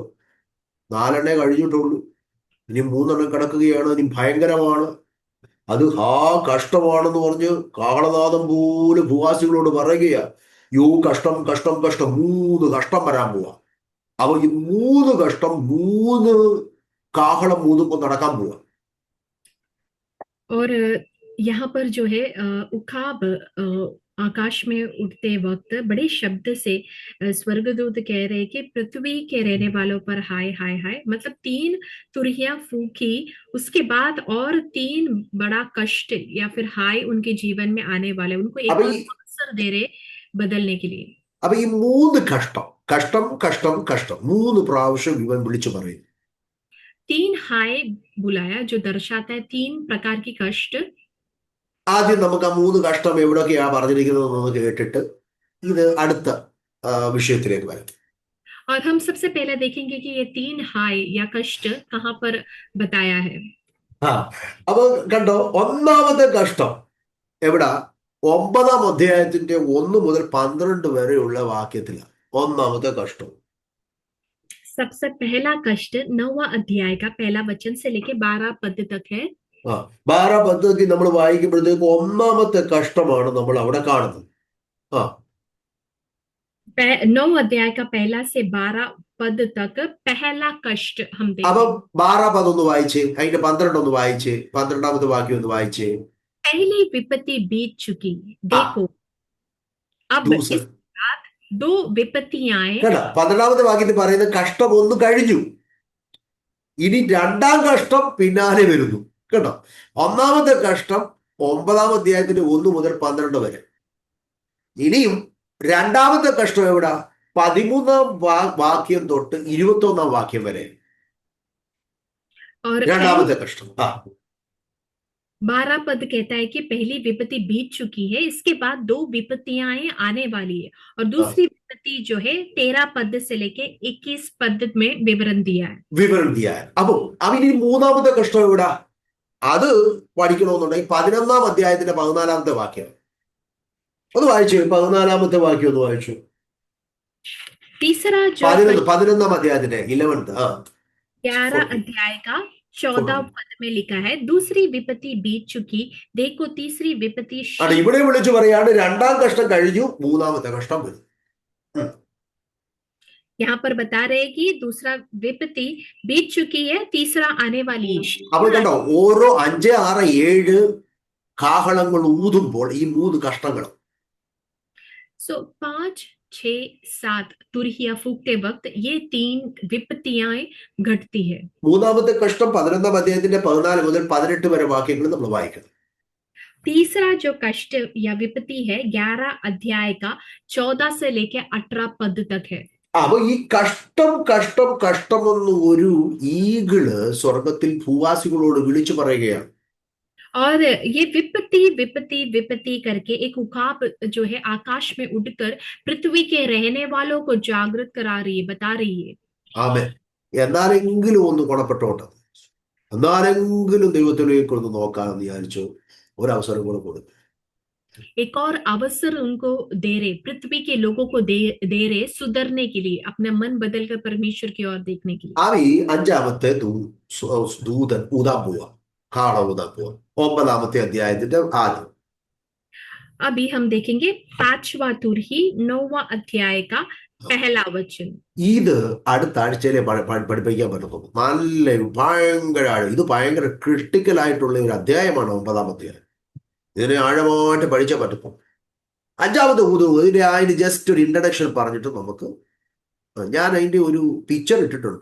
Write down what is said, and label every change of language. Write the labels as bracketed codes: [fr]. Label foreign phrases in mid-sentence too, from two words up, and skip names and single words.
[ml] 4 കഴിഞ്ഞിട്ടുള്ളൂ, ഇനി 3 കിടക്കുകയാണ്, ഇനി ഭയങ്കരമാണ്. അത് കഷ്ടമാണെന്ന് പറഞ്ഞ് കാഹളനാദം പോലും ഭൂവാസികളോട് പറയുകയാ. യോ കഷ്ടം കഷ്ടം കഷ്ടം, 3 കഷ്ടം വരാൻ പോവാ. അപ്പൊ ഈ 3 കഷ്ടം 3 കാഹളം ഊതുമ്പോൾ നടക്കാൻ പോവാ. [hi] और यहाँ पर जो है उकाब आकाश में उड़ते वक्त बड़े शब्द से स्वर्गदूत कह रहे कि पृथ्वी के रहने वालों पर हाय हाय हाय, मतलब 3 तुरहियां फूकी, उसके बाद और 3 बड़ा कष्ट या फिर हाय उनके जीवन में आने वाले, उनको [ml] അപ്പൊ [hi] एक और [ml] ഈ [hi] अवसर दे रहे बदलने के लिए। [ml] അപ്പൊ ഈ 3 കഷ്ടം കഷ്ടം കഷ്ടം കഷ്ടം 3 പ്രാവശ്യം ഇവൻ വിളിച്ചു പറയും. [hi] 3 हाय बुलाया जो दर्शाता है 3 प्रकार की कष्ट। [ml] ആദ്യം നമുക്ക് ആ 3 കഷ്ടം എവിടെയൊക്കെയാ പറഞ്ഞിരിക്കുന്നതെന്ന് കേട്ടിട്ട് ഇത് അടുത്ത വിഷയത്തിലേക്ക് വരാം. [hi] और हम सबसे पहले देखेंगे कि ये 3 हाय या कष्ट कहाँ पर बताया है। [ml] ആ അപ്പൊ കണ്ടോ, ഒന്നാമത്തെ കഷ്ടം എവിടാ? 9-ാം അധ്യായത്തിന്റെ 1 മുതൽ 12 വരെയുള്ള വാക്യത്തിലാണ് ഒന്നാമത്തെ കഷ്ടം. [hi] सबसे पहला कष्ट 9वां अध्याय का पहला वचन से लेके 12 पद तक है। [ml] ആ 12 പദ്ധതി നമ്മൾ വായിക്കുമ്പോഴത്തേക്ക് ഒന്നാമത്തെ കഷ്ടമാണ് നമ്മൾ അവിടെ കാണുന്നത്. ആ [hi] 9 अध्याय का पहला से 12 पद तक पहला कष्ट हम [ml] അപ്പൊ [hi] देखें। [ml] 12 പദം ഒന്ന് വായിച്ചേ, അതിന്റെ 12 ഒന്ന് വായിച്ചേ, 12-ാമത്തെ വാക്യം ഒന്ന് വായിച്ചേ. [hi] पहली विपत्ति बीत चुकी, [ml] ആ [hi] देखो अब ദൂസ इस रात 2 विपत्तियां [ml] കേട്ടോ, 12-ാമത്തെ വാക്യത്തിൽ പറയുന്ന കഷ്ടം ഒന്ന് കഴിഞ്ഞു, ഇനി 2-ാം കഷ്ടം പിന്നാലെ വരുന്നു. കേട്ടോ. ഒന്നാമത്തെ കഷ്ടം 9-ാം അധ്യായത്തിന്റെ 1 മുതൽ 12 വരെ. ഇനിയും രണ്ടാമത്തെ കഷ്ടം എവിടാ? 13-ാം വാക്യം തൊട്ട് 21-ാം വാക്യം വരെ [hi] और पहली [ml] രണ്ടാമത്തെ കഷ്ടം. [hi] 12 पद कहता है कि पहली विपत्ति बीत चुकी है, इसके बाद 2 विपत्तियां आने वाली है। और दूसरी विपत्ति जो है 13 पद से लेके 21 पद में विवरण दिया है. [ml] വിവരണം ചെയ്യാൻ. അപ്പൊ അവന് മൂന്നാമത്തെ കഷ്ടം എവിടാ? അത് പഠിക്കണമെന്നുണ്ടെങ്കിൽ 11-ാം അധ്യായത്തിന്റെ 14-ാമത്തെ വാക്യം ഒന്ന് വായിച്ചു. 14-ാമത്തെ വാക്യം ഒന്ന് വായിച്ചു. [hi] तीसरा जो [ml] 11-ാം അധ്യായത്തിന്റെ 11th [hi] 11 अध्याय का 14 पद में लिखा है, दूसरी विपत्ति बीत चुकी, देखो तीसरी विपत्ति [ml] ആണ് ഇവിടെ വിളിച്ചു പറയാണ്. രണ്ടാം കഷ്ടം കഴിഞ്ഞു, മൂന്നാമത്തെ കഷ്ടം വരും. [hi] यहाँ पर बता रहे हैं कि दूसरा विपत्ति बीत चुकी है, तीसरा आने वाली है. [ml] അപ്പോൾ കണ്ടോ, ഓരോ 5, 6, 7 കാഹളങ്ങൾ ഊതുമ്പോൾ ഈ 3 കഷ്ടങ്ങളും. [hi] सो 5, 6, 7 तुरहिया फूकते वक्त ये 3 विपत्तियां घटती है. [ml] മൂന്നാമത്തെ കഷ്ടം 11-ാം അധ്യായത്തിന്റെ 14 മുതൽ 18 വരെ വാക്യങ്ങൾ നമ്മൾ വായിക്കണം. [hi] तीसरा जो कष्ट या विपत्ति है 11 अध्याय का 14 से लेके 18 पद तक है. [ml] അപ്പൊ ഈ കഷ്ടം കഷ്ടം കഷ്ടമെന്ന് ഒരു ഈഗിള് സ്വർഗത്തിൽ ഭൂവാസികളോട് വിളിച്ചു പറയുകയാണ്. [hi] और ये विपत्ति विपत्ति विपत्ति करके एक उकाब जो है आकाश में उड़कर पृथ्वी के रहने वालों को जागृत करा रही है, बता रही है. [ml] ആമേൻ. എന്നാലെങ്കിലും ഒന്ന് ഗുണപ്പെട്ടോട്ടെ, എന്നാലെങ്കിലും ദൈവത്തിലേക്ക് ഒന്ന് നോക്കാമെന്ന് വിചാരിച്ചു. ഒരവസരം കൂടെ കൊടുത്തു. [hi] एक और अवसर उनको दे रहे, पृथ्वी के लोगों को दे रहे सुधरने के लिए, अपना मन बदलकर परमेश्वर की ओर देखने के लिए. [ml] അവൻ ഈ 5-ാമത്തെ ദൂതൻ ഊതാൻ പോവാ, കാള ഊതാൻ പോവാ. 9-ാമത്തെ അധ്യായത്തിന്റെ ആദ്യം. [hi] अभी हम देखेंगे 5वां तुरही 9वां अध्याय का पहला वचन. [ml] ഇത് അടുത്ത ആഴ്ചയിലെ പഠിപ്പിക്കാൻ പറ്റുന്നു. നല്ല ഭയങ്കര ഇത് ഭയങ്കര ക്രിട്ടിക്കൽ ആയിട്ടുള്ള ഒരു അധ്യായമാണ് 9-ാം അധ്യായം. ഇതിനെ ആഴമായിട്ട് പഠിച്ചാൽ പറ്റുന്നു. 5-ാമത്തെ ഇതിന്റെ അതിന് ജസ്റ്റ് ഒരു ഇൻട്രഡക്ഷൻ പറഞ്ഞിട്ട് നമുക്ക്, ഞാൻ അതിന്റെ ഒരു പിക്ചർ ഇട്ടിട്ടുണ്ട്.